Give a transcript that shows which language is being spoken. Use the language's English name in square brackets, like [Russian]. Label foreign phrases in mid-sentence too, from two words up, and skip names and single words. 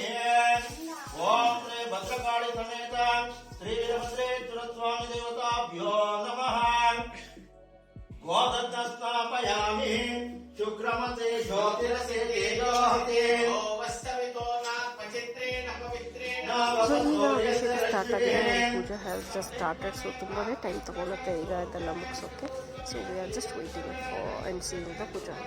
[Sanskrit] ओम श्री भद्रकाली समेत श्री वीरभद्रेश्वर स्वामी देवताभ्यो नमः। गोदत्त स्थापयामि। शुक्रमते ज्योतिरसे तेजोहते वस्तवितो नात्मचित्रेण पवित्रेण। [Kannada] ಸೊ ಈಗ ಅಭಿಷೇಕ ಸ್ಟಾರ್ಟ್ ಆಗಿದೆ, ಪೂಜೆ [English] has just started. [Kannada] ಸೊ ತುಂಬಾ ಟೈಮ್ ತೊಗೊಳುತ್ತೆ ಈಗ ಇದೆಲ್ಲ ಮುಗಿಸೋಕ್ಕೆ. [English] so we are just waiting for and seeing the puja.